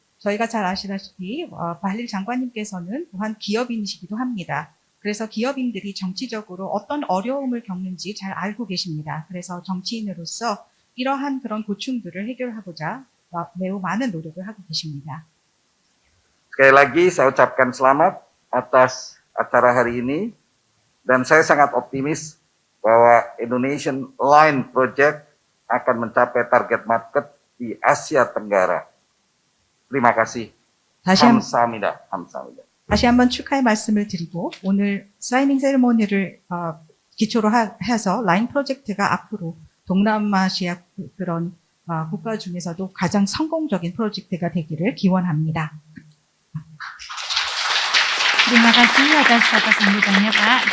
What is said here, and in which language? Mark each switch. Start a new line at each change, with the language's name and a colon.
Korean: 저희가 잘 아시다시피 바hlil 장관님께서는 또한 기업인이시기도 합니다. 그래서 기업인들이 정치적으로 어떤 어려움을 겪는지 잘 알고 계십니다. 그래서 정치인으로서 이러한 그런 고충들을 해결하고자 매우 많은 노력을 하고 계십니다.
Indonesian: Sekali lagi saya ucapkan selamat atas acara hari ini dan saya sangat optimis bahwa Indonesian Line Project akan mencapai target market di Asia Tenggara. Terima kasih.
Korean: 감사합니다. 감사합니다. 다시 한번 축하의 말씀을 드리고 오늘 사이닝 세리머니를 기초로 해서 라인 프로젝트가 앞으로 동남아시아 그런 국가 중에서도 가장 성공적인 프로젝트가 되기를 기원합니다.
Indonesian: Terima kasih atas kata sambutannya, Pak.